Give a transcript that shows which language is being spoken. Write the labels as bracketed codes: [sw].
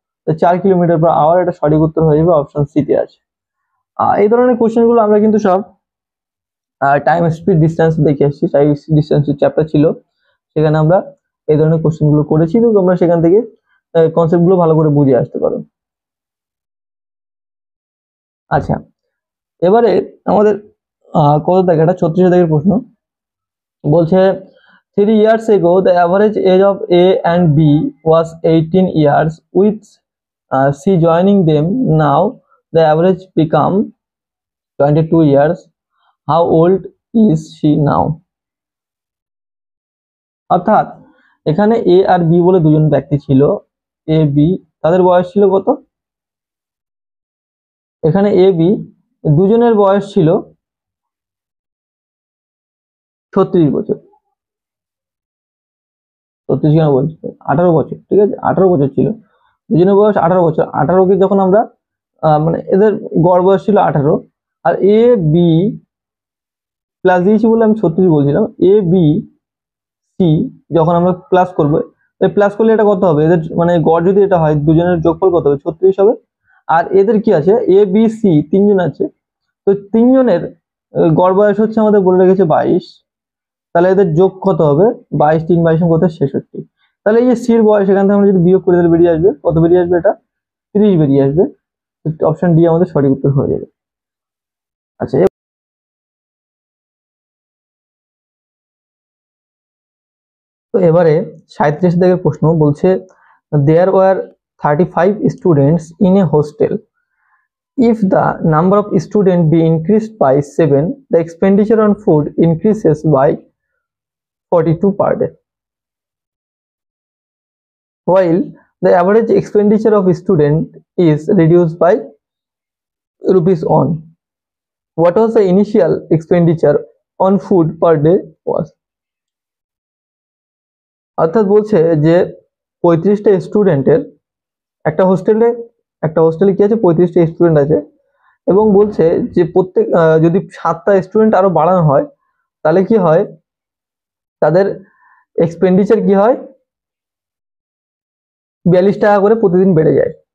[bn] তো 4 কিলোমিটার/আওয়ার, এটা সঠিক উত্তর হয়ে যাবে, অপশন সি তে আছে। এই ধরনের কোশ্চেন গুলো আমরা কিন্তু সব টাইম স্পিড ডিস্টেন্স দেখে আসছি, টাইম ডিস্টেন্সের চ্যাপ্টার ছিল, সেখানে আমরা এই ধরনের কোশ্চেন গুলো করেছি, তো তোমরা সেখান থেকে কনসেপ্ট গুলো ভালো করে বুঝে আসতে পারো। আচ্ছা, এবারে আমাদের কত দাগে, এটা 36 দাগের প্রশ্ন বলছে, [en] 3 years ago the average age of A and B was 18 years, with C joining them. Now the average become 22 years. How old is she now? [bn] অর্থাৎ এখানে এ আর বি বলে দুজন ব্যক্তি ছিল, এ বি, তাদের বয়স ছিল কত, এখানে এ বি দুজনের বয়স ছিল 36 বছর, 36 কেন বলছি, 18 বছর, ঠিক আছে, 18 বছর ছিল, দুজনের বয়স 18 বছর। 18কে যখন আমরা মানে এদের গড় বয়স ছিল 18, আর এ বি প্লাস দিয়েছি বলে আমি 36 বলছিলাম, এ বি সি যখন আমরা প্লাস করবো, প্লাস করলে এটা কত হবে, এদের মানে গড় যদি এটা হয়, দুজনের যোগফল কত হবে, 36 হবে। আর এদের কি আছে, এ বি সি তিনজন আছে, তো তিনজনের গড় বয়স হচ্ছে আমাদের বলে রেখেছে 22, তাহলে এদের যোগ কত হবে, 22 3 22 কত, 66। তাহলে এই যে সির বয়স, এখান থেকে আমরা যদি বিয়োগ করে দিলে বেরিয়ে আসবে কত, বেরিয়ে আসবে এটা 30 বেরিয়ে আসবে। অপশন ডি আমাদের সঠিক উত্তর হয়ে যাবে। আচ্ছা, তো এবারে 37 দাগের প্রশ্ন বলছে, [en] There were 35 students in a hostel, if the number of students be increased by 7, the expenditure on food increases by 42 per day, while the average expenditure of student is reduced by ₹1. What was the initial expenditure on food per day was? [bn] অর্থাৎ বলছে যে 35টা স্টুডেন্টের একটা হোস্টেলে কি আছে, 35টা student আছে, এবং বলছে যে প্রত্যেক যদি 7টা স্টুডেন্ট আরো বাড়ানো হয় তাহলে কি হয়, তাদের এক্সপেন্ডিচার কি হয়, 42 টাকা করে প্রতিদিন বেড়ে যায়।